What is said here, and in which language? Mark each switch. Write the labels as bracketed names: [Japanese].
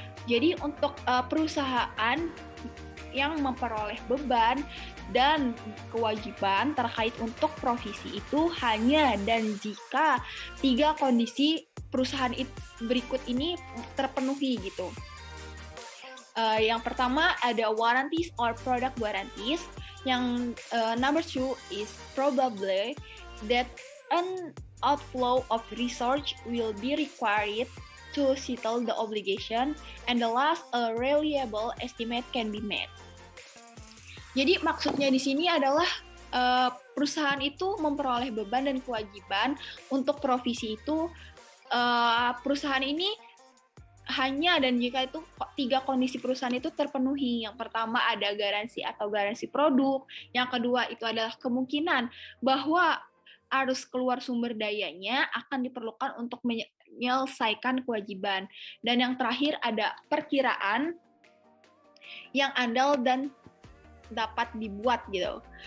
[Indonesian] Jadi untuk perusahaan yang memperoleh beban dan kewajiban terkait untuk provisi itu hanya dan jika 3 kondisi perusahaan berikut ini terpenuhi gitu. Yang pertama ada [English] warranties or product guarantees. [Indonesian] Yang [English] number 2 is probably that an outflow of research will be required to settle the obligation, and the last a reliable estimate can be made. [Indonesian] Jadi maksudnya di sini adalah perusahaan itu memperoleh beban dan kewajiban untuk provisi itu perusahaan ini hanya dan jika itu 3 kondisi perusahaan itu terpenuhi. Yang pertama ada garansi atau garansi produk, yang kedua itu adalah kemungkinan bahwa arus keluar sumber dayanya akan diperlukan untuk menyelesaikan kewajiban, dan yang terakhir ada perkiraan yang andal dan dapat dibuat gitu.